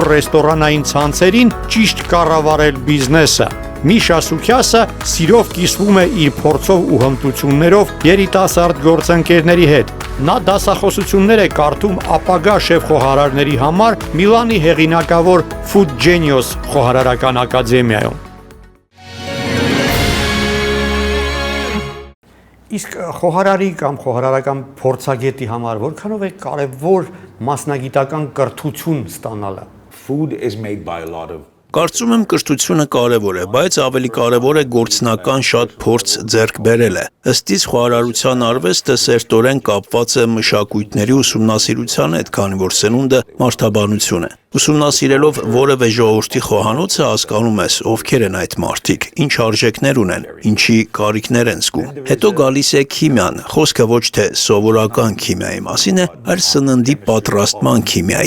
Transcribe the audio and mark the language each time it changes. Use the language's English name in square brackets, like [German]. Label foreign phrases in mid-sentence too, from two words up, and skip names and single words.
[Armenian] ռեստորանային ցանցերին ճիշտ կառավարել բիզնեսը։ Միշա Սուքյասը սիրով կիսվում է իր փորձով ու հմտություններով երիտասարդ գործընկերների հետ։ Նա դասախոսություններ է կարդում ապագա շեֆ-խոհարարների համար Միլանի հեղինակավոր Food Genius խոհարարական ակադեմիայում։ Իսկ խոհարարի կամ խոհարարական փորձագետի համար որքանով է կարևոր մասնագիտական կրթություն ստանալը։ [English] Food is made by a lot of [Armenian] Կարծում եմ կրթությունը կարևոր է, բայց ավելի կարևոր է գործնական շատ փորձ ձեռք բերելը։ Ըստ իս խոհարարության արվեստը սերտորեն կապված է մշակույթների ուսումնասիրության հետ, քանի որ սնունդը մարդաբանություն է։ Ուսումնասիրելով որևէ ժողովրդի խոհանոցը հասկանում ես ովքեր են այդ մարդիկ, ինչ արժեքներ ունեն, ինչի կարիքներ են զգում։ Հետո գալիս է քիմիան, խոսքը ոչ թե սովորական քիմիայի մասին է, այլ սննդի պատրաստման քիմիայի։